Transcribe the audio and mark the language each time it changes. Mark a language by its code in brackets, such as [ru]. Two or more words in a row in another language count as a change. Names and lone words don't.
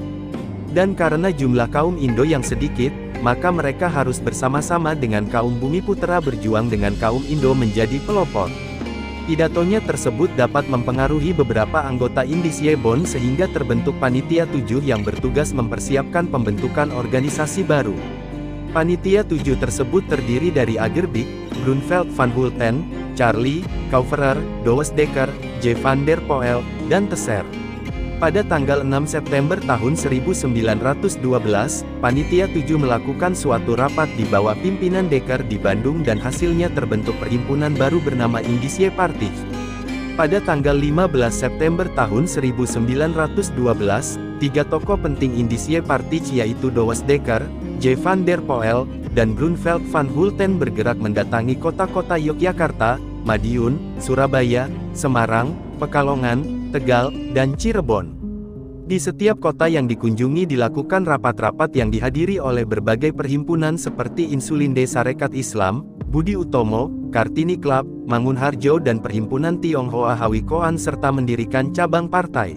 [id] Dan karena jumlah kaum Indo yang sedikit, maka mereka harus bersama-sama dengan kaum Bumiputera berjuang dengan kaum Indo menjadi pelopor. Pidatonya tersebut dapat mempengaruhi beberapa anggota Indische Bond sehingga terbentuk Panitia 7 yang bertugas mempersiapkan pembentukan organisasi baru. Panitia 7 tersebut terdiri dari Agerbik, Grunfeld van Hulten, Charlie, Kauferer, Douwe Dekker, J. van der Poel, dan Tesser. Pada tanggal 6 September tahun 1912, Panitia 7 melakukan suatu rapat di bawah pimpinan Dekker di Bandung dan hasilnya terbentuk perhimpunan baru bernama Indische Partij. Pada tanggal 15 September tahun 1912, tiga tokoh penting Indische Partij yaitu Douwe Dekker, J. van der Poel, dan Grunfeld van Hulten bergerak mendatangi kota-kota Yogyakarta, Madiun, Surabaya, Semarang, Pekalongan, Tegal, dan Cirebon. Di setiap kota yang dikunjungi dilakukan rapat-rapat yang dihadiri oleh berbagai perhimpunan seperti Insulinde Sarekat Islam, Budi Utomo, Kartini Club, Mangunharjo dan Perhimpunan Tionghoa Hwikoan serta mendirikan cabang partai.